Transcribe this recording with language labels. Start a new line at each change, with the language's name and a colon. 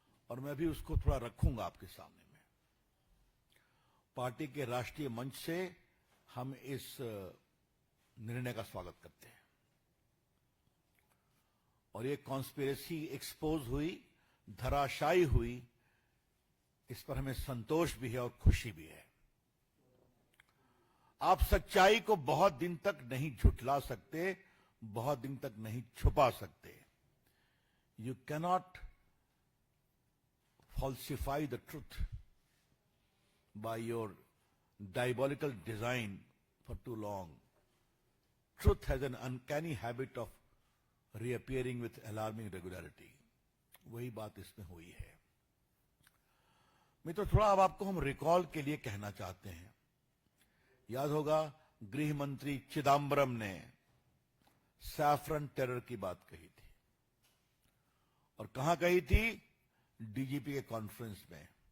Hindi: और मैं भी उसको थोड़ा रखूंगा आपके सामने में। पार्टी के राष्ट्रीय मंच से हम इस निर्णय का स्वागत करते हैं और ये कॉन्स्पिरेसी एक्सपोज हुई, धराशायी हुई, इस पर हमें संतोष भी है और खुशी भी है। आप सच्चाई को बहुत दिन तक नहीं झुठला सकते, बहुत दिन तक नहीं छुपा सकते।
English: You cannot falsify the truth by your diabolical design for too long. Truth has an uncanny habit of reappearing with alarming regularity.
Hindi: वही बात इसमें हुई है। मैं तो थोड़ा अब आपको हम रिकॉल के लिए कहना चाहते हैं। याद होगा गृह मंत्री चिदम्बरम ने सैफरन टेरर की बात कही थी और कहां कही थी? डीजीपी के कॉन्फ्रेंस में।